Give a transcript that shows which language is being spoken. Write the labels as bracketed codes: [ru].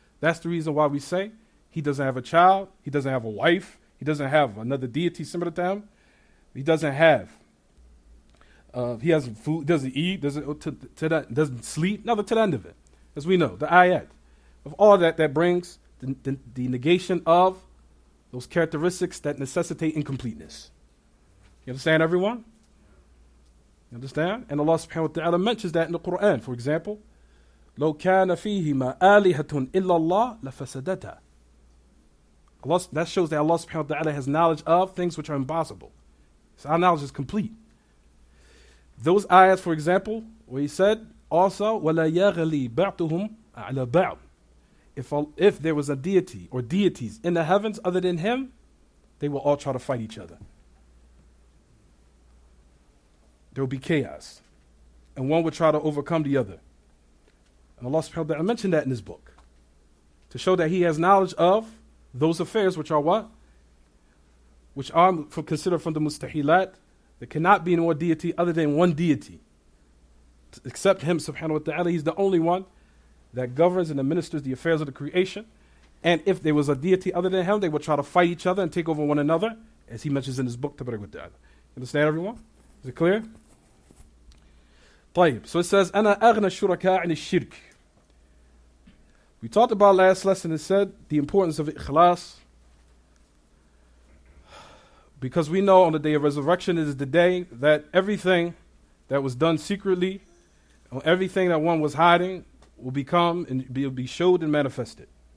[en] That's the reason why we say he doesn't have a child, he doesn't have a wife, he doesn't have another deity similar to him, he doesn't have, he has food, doesn't eat, doesn't sleep, nothing to the end of it. As we know, the ayat of all that brings the negation of those characteristics that necessitate incompleteness. You understand, everyone? You understand? And Allah subhanahu wa ta'ala mentions that in the Quran. For example, [ar] لو كان فيهما آلهة إلا الله لفسدتا. [en] That shows that Allah subhanahu wa ta'ala has knowledge of things which are impossible. So our knowledge is complete. Those ayahs, for example, where he said, also, [ar] وَلَا يَغْلِي بَعْضُهُمْ عَلَى بَعْضٍ. [en] If there was a deity or deities in the heavens other than him, they will all try to fight each other. There will be chaos. And one would try to overcome the other. And Allah subhanahu wa ta'ala mentioned that in his book. To show that he has knowledge of those affairs which are what? Which are considered from the mustahilat. There cannot be no deity other than one deity. Except him subhanahu wa ta'ala. He's the only one that governs and administers the affairs of the creation. And if there was a deity other than him, they would try to fight each other and take over one another, as he mentions in his book, Tabarak wa Ta'ala. Understand, everyone? Is it clear? طيب. So it says, [ar] أَنَا أَغْنَى الشُّرَكَاءِ عَنِ الشِّرْكِ. [en] We talked about last lesson and said the importance of ikhlas. Because we know on the day of resurrection is the day that everything that was done secretly, or everything that one was hiding, will become and be showed and manifested.